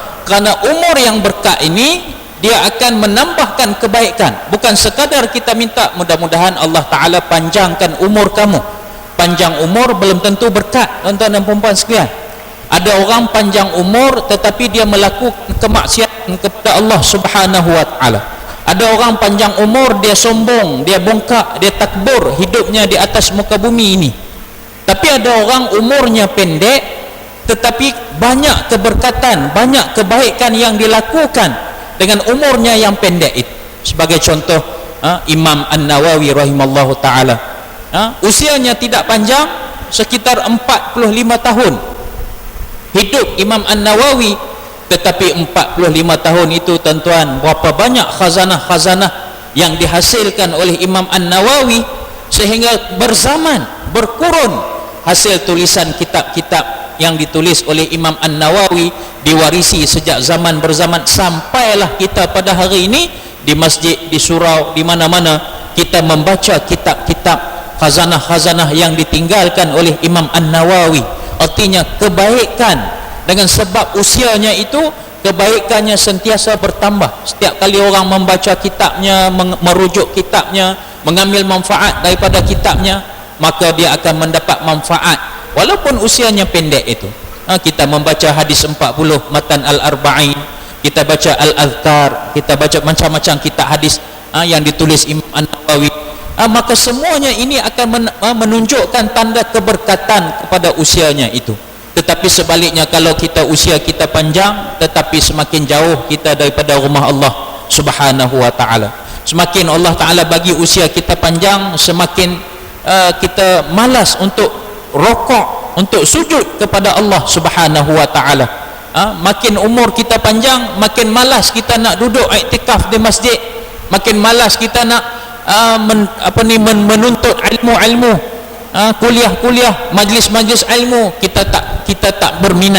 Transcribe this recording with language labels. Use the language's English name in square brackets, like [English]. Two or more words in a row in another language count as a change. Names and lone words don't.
[Malay] Karena umur yang berkat ini dia akan menambahkan kebaikan. Bukan sekadar kita minta mudah-mudahan Allah Ta'ala panjangkan umur kamu. Panjang umur belum tentu berkat, tuan-tuan dan puan-puan sekalian. Ada orang panjang umur tetapi dia melakukan kemaksiatan kepada Allah [Arabic] Subhanahu wa Ta'ala. [Malay] Ada orang panjang umur, dia sombong, dia bongkak, dia takbur hidupnya di atas muka bumi ini. Tapi ada orang umurnya pendek tetapi banyak keberkatan, banyak kebaikan yang dilakukan dengan umurnya yang pendek itu. Sebagai contoh, Imam An-Nawawi [Arabic] rahimallahu ta'ala, [Malay] usianya tidak panjang, sekitar 45 tahun hidup Imam An-Nawawi, tetapi 45 tahun itu tuan-tuan, berapa banyak khazanah-khazanah yang dihasilkan oleh Imam An-Nawawi, sehingga berzaman, berkurun hasil tulisan kitab-kitab yang ditulis oleh Imam An-Nawawi, diwarisi sejak zaman berzaman, sampailah kita pada hari ini di masjid, di surau, di mana-mana kita membaca kitab-kitab khazanah-khazanah yang ditinggalkan oleh Imam An-Nawawi. Artinya kebaikan dengan sebab usianya itu, kebaikannya sentiasa bertambah. Setiap kali orang membaca kitabnya, merujuk kitabnya, mengambil manfaat daripada kitabnya, maka dia akan mendapat manfaat walaupun usianya pendek itu. Kita membaca hadis 40, matan al-arba'in, kita baca al-azkar, kita baca macam-macam kitab hadis yang ditulis Imam An-Nawawi, maka semuanya ini akan menunjukkan tanda keberkatan kepada usianya itu. Tetapi sebaliknya, kalau kita usia kita panjang tetapi semakin jauh kita daripada rumah Allah [Arabic] Subhanahu wa ta'ala, [Malay] semakin Allah Ta'ala bagi usia kita panjang, semakin kita malas untuk rokok, untuk sujud kepada Allah [Arabic] Subhanahu wa ta'ala. [Malay] Makin umur kita panjang, makin malas kita nak duduk iktikaf di masjid, makin malas kita nak menuntut ilmu-ilmu, kuliah-kuliah, majlis-majlis ilmu, kita tak berminat.